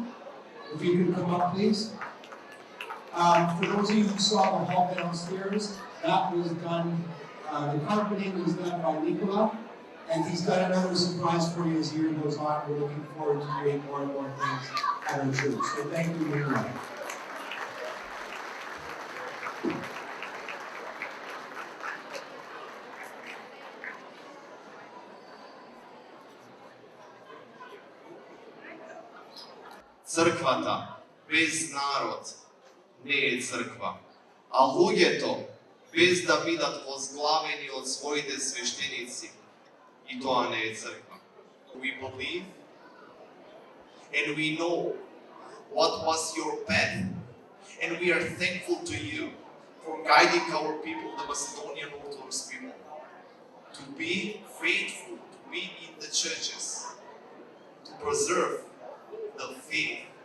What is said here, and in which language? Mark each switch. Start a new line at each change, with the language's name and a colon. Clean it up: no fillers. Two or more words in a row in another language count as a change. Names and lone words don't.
English: If you could come up, please. For those of you who saw the hall downstairs, that was done, the carpeting was done by Nikola, and he's got another surprise for you as the year goes on. We're looking forward to doing more and more things at our church. So thank you, Nikola.
Macedonian: Црквата без народ не е црква, а луѓето без да бидат возглавени од своите свештеници, и тоа не е црква.
English: We believe and we know what was your path, and we are thankful to you for guiding our people, the Macedonian Orthodox people, to be faithful, to be in the churches, to preserve the faith.